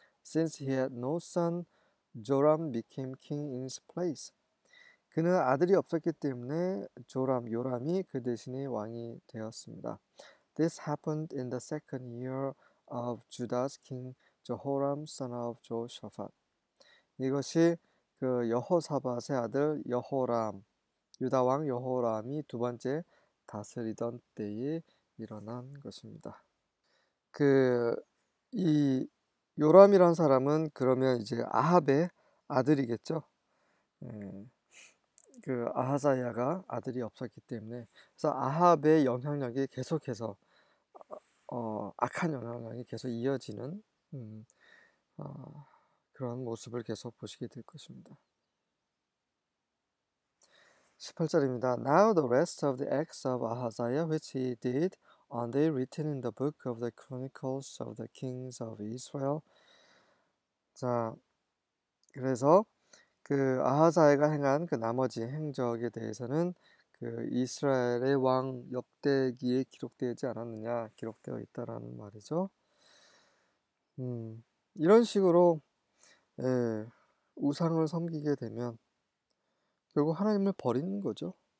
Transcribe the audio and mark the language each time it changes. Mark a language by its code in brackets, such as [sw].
[en] Since he had no son, Joram became king in his place. [ko] 그는 아들이 없었기 때문에 요람이 그 대신에 왕이 되었습니다. [en] This happened in the second year of Judah's king Jehoram, son of Jehoshaphat. [ko] 이것이 그 여호사밧의 아들 유다 왕 여호람이 두 번째 다스리던 때에 일어난 것입니다. 이 요람이란 사람은 그러면 이제 아합의 아들이겠죠. 예, 그 아하자야가 아들이 없었기 때문에 그래서 아합의 영향력이 계속해서 악한 영향력이 계속 이어지는 음, 어, 그런 모습을 계속 보시게 될 것입니다. 18절입니다. [en] Now the rest of the acts of Ahaziah which he did, are they written in the book of the Chronicles of the Kings of Israel? [ko] 자, 그래서 그 아하자야가 행한 그 나머지 행적에 대해서는 그 이스라엘의 왕 역대기에 기록되지 않았느냐, 기록되어 있다라는 말이죠. 이런 식으로 우상을 섬기게 되면 결국 하나님을 버리는 거죠.